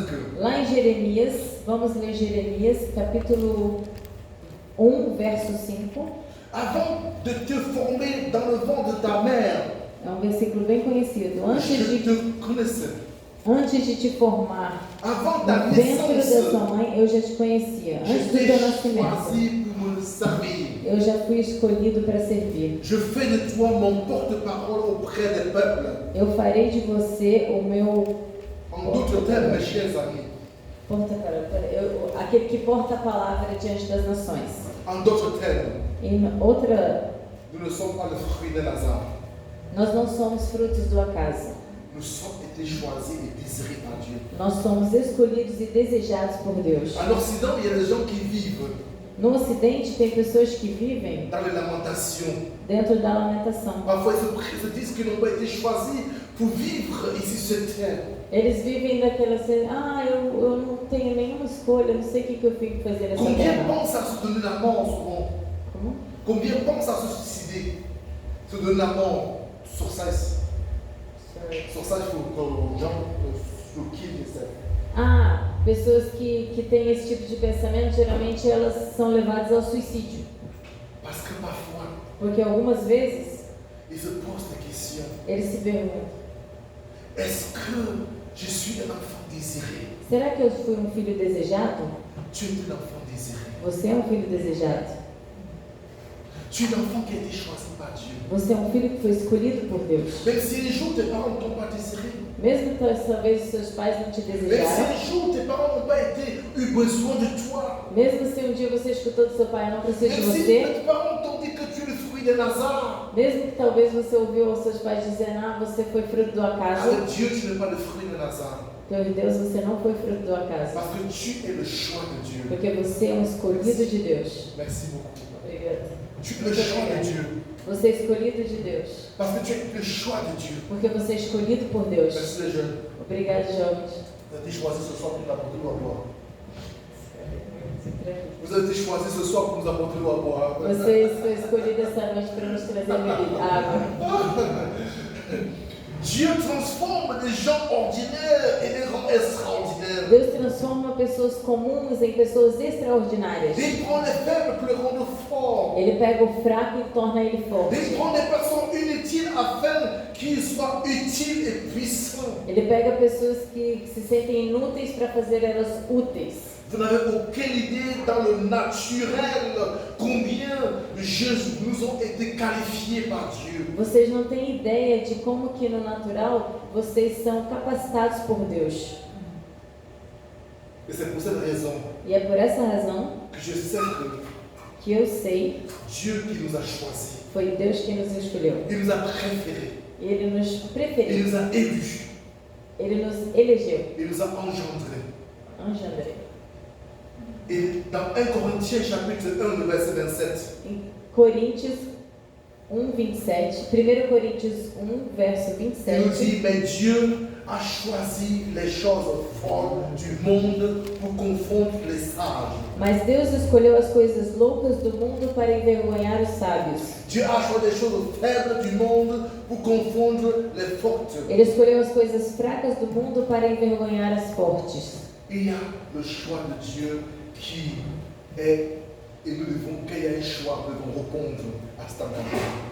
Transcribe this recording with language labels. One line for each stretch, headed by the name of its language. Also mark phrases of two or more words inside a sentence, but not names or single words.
Portuguese: Lá em Jeremias, vamos ler Jeremias, capítulo 1, verso 5.
French: Avant de te former dans le ventre de ta mère,
Portuguese: É um versículo bem conhecido.
French: je te connaissais.
Portuguese: Antes de te formar
French: Avant ta
Portuguese: no ventre da
French: naissance,
Portuguese: sua mãe, eu já te conhecia.
French: je
Portuguese: Antes do
French: t'ai
Portuguese: teu nascimento,
French: choisi pour me servir.
Portuguese: eu já fui escolhido para servir.
French: Je fais de toi mon porte-parole auprès des peuples.
Portuguese: Eu farei de você o meu
French: En d'autres termes, mes chers amis,
Portuguese: aquele que porta a palavra diante das nações.
French: en d'autres termes,
Portuguese: Em outra,
French: nous ne sommes pas le fruit de Lazare.
Portuguese: nós não somos frutos do acaso.
French: Nous sommes été choisis et désirés par Dieu.
Portuguese: Nós somos escolhidos e desejados por Deus.
French: En Occident, il y a des gens qui vivent
Portuguese: No Ocidente, tem pessoas que vivem
French: dans les lamentations.
Portuguese: dentro da lamentação.
French: Parfois, ils se disent qu'ils n'ont pas été choisis pour vivre ici sur terre.
Portuguese: Eles vivem daquela assim, eu não tenho nenhuma escolha, eu não sei o que eu fico fazendo nessa
French: Combien
Portuguese: terra.
French: pensent à se donner la mort souvent?
Portuguese: Como?
French: Combien pensent à se suicider? Se donner la mort sur ça, il faut que gens sur qui
Portuguese: Pessoas que têm esse tipo de pensamento, geralmente elas são levadas ao suicídio.
French: Parce que parfois,
Portuguese: Porque algumas vezes,
French: ils se posent la question,
Portuguese: eles se perguntam:
French: est-ce que je suis un enfant désiré?
Portuguese: será que eu fui um filho desejado?
French: Tu es un enfant désiré.
Portuguese: Você é um filho desejado.
French: Tu es un enfant qui a été choisi par Dieu.
Portuguese: Você é um filho que foi escolhido por Deus.
French: Même si un jour tes parents ne t'ont pas désiré,
Portuguese: Mesmo que talvez os seus pais não te
French: même si
Portuguese: desejaram,
French: un jour tes parents n'ont pas eu besoin de toi,
Portuguese: mesmo se um dia você escutou do seu pai, eu não preciso de
French: même si
Portuguese: você,
French: tes parents t'ont dit que tu es le fruit de Lazare,
Portuguese: mesmo que talvez você ouviu os seus pais dizendo: você foi fruto do acaso,
French: avec Dieu tu n'es pas le fruit de Lazare.
Portuguese: Deus, você não foi fruto do acaso,
French: Parce que tu es le choix de Dieu.
Portuguese: porque você é um escolhido de Deus.
French: Merci beaucoup.
Portuguese: Obrigada.
French: Tu es le choix de Dieu.
Portuguese: Você é escolhido de Deus,
French: Parce que tu es le choix de Dieu.
Portuguese: porque você é escolhido por Deus.
French: Merci les jeunes.
Portuguese: Obrigada, jovens.
French: Vous avez été choisis ce soir pour nous apporter l'eau à boire. Vous avez été choisis ce soir pour nous apporter l'eau à boire.
Portuguese: Você foi escolhido essa noite para nos trazer água.
French: Dieu transforme des gens ordinaires et les rend extraordinaires.
Portuguese: Deus transforma pessoas comuns em pessoas extraordinárias.
French: Il prend les faibles pour les rendre forts.
Portuguese: Ele pega o fraco e torna ele
French: Il
Portuguese: forte.
French: prend des personnes inutiles afin qu'ils soient utiles et puissants.
Portuguese: Ele pega pessoas que se sentem inúteis para fazer elas úteis.
French: Vous n'avez aucune idée dans le naturel combien nous ont été qualifiés par Dieu.
Portuguese: Vocês não têm ideia de como que no natural vocês são capacitados por Deus.
French: Et c'est pour cette raison
Portuguese: E é por essa razão
French: que je sais
Portuguese: que eu sei
French: Dieu qui nous a choisis.
Portuguese: foi Deus quem nos escolheu.
French: Il nous a préférés.
Portuguese: Ele nos
French: Il
Portuguese: preferiu.
French: nous a élus.
Portuguese: Ele nos elegeu.
French: Il nous a engendrés. Engendré. Et dans 1 Corinthiens chapitre 1, le verset 27,
Portuguese: Em Coríntios 1, 27. 1 Coríntios 1, verso
French: il nous
Portuguese: 27.
French: dit, mais Dieu a choisi les choses folles du monde pour confondre les sages.
Portuguese: Mas Deus escolheu as coisas loucas do mundo para envergonhar os sábios.
French: Dieu a choisi les choses faibles du monde pour confondre les fortes.
Portuguese: Ele escolheu as coisas fracas do mundo para envergonhar as fortes.
French: Il y a le choix de Dieu qui est, et nous devons, qu'il y ait un choix, nous devons répondre à cet appel.